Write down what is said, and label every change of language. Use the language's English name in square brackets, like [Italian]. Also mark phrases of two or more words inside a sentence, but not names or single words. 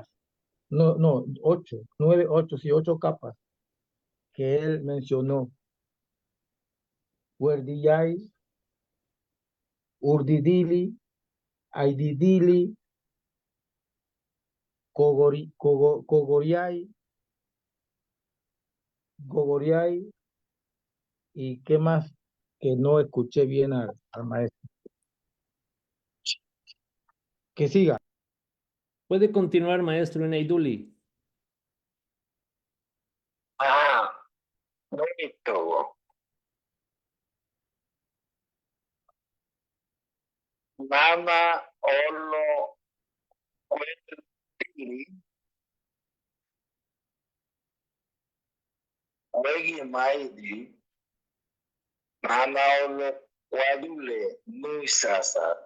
[Spanish] No, no, 8, 9, 8, sí, 8 capas que él mencionó: Huerdillay, Urdidili, Aididili, Cogoriay, Gogoriay, y qué más que no escuché bien al maestro. Que siga. Puede continuar, maestro Eneiduli. Ah, bonito. Nana Olo Cuertili, Wegi Maidi, Nana Olo Cuadule, Nuisasa,